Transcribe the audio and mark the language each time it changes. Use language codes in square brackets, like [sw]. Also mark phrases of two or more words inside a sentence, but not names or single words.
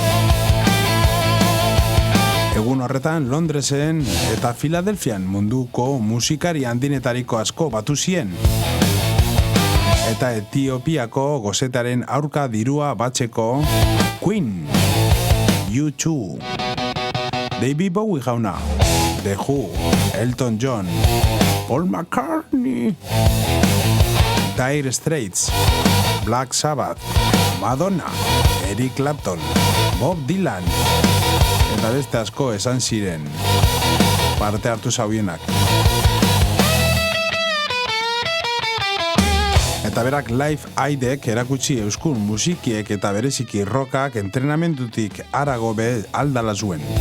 [eu] Egun horretan Londresen eta Filadelfian munduko musikari handinetariko asko batu zien. Eta Etiopiako gozetaren aurka dirua batzeko Queen, U2, David Bowie jauna, The Who, Elton John, Paul McCartney, Dire Straits, Black Sabbath, Madonna, Eric Clapton, Bob Dylan, eta beste asko esan ziren parte hartu zaubienak. Eta berak Live Aidek erakutsi euskun musikiek eta bereziki rockak entrenamendutik harago be aldala zuen.